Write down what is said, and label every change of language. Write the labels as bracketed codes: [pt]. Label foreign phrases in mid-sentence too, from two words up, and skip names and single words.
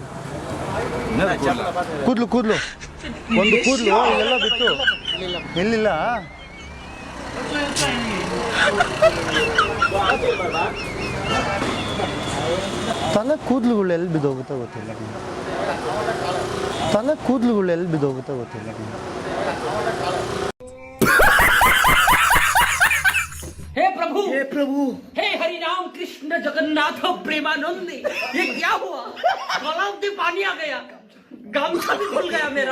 [kn] ಕೂದ್ಲು ಒಂದು ಕೂದ್ಲು ಇಲ್ಲೆಲ್ಲ ಬಿತ್ತು. ಎಲ್ಲಿಲ್ಲ ತಲೆ ಕೂದಲುಗಳು ಎಲ್ಲಿ ಬಿದ್ದೋಗುತ್ತಾ ಗೊತ್ತಿಲ್ಲ. [hi] हे प्रभु हे हरि राम कृष्ण जगन्नाथ प्रेमानंद, ये क्या हुआ? गलाव में पानी आ गया, गामछा भी खुल गया मेरा।